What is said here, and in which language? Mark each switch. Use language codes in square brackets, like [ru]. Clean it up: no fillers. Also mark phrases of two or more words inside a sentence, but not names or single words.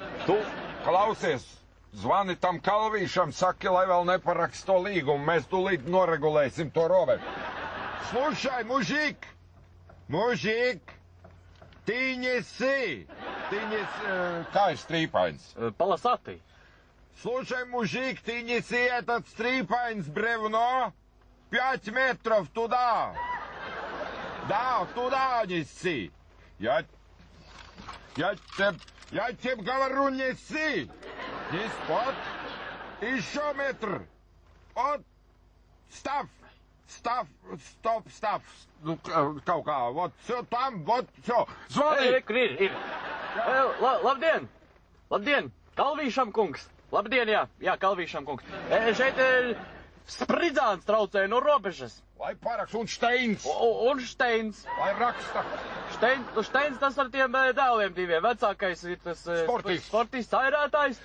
[lv] Tu, klausies, zvani tam Kalvīšam, saki, lai vēl neparakst to līgumu. Mēs tūlīt noregulēsim to robežu. [ru] Слушай, мужик! Мужик! Ты неси! [lv] Kā ir strīpains? Palasati. [ru] Слушай, мужик, ты неси этот стрипань с бревно 5 метров туда. Да, туда неси. Я тебе говорю, неси. Неси, вот. Еще метр. Вот. Став. [lv] Nu, kaut kā, [ru] вот, все там, вот, все. [lv] Zvani! Ir. Labdien, Kalvīšam kungs. Labdien, jā, Kalvīšam kungs. Šeit Spridzāns traucēja no robežas. Lai paraks, un Steins. Un Steins. Lai raksta. Steins tas ar tiem dēliem diviem. Vecākais ir tas sportists, airētājs.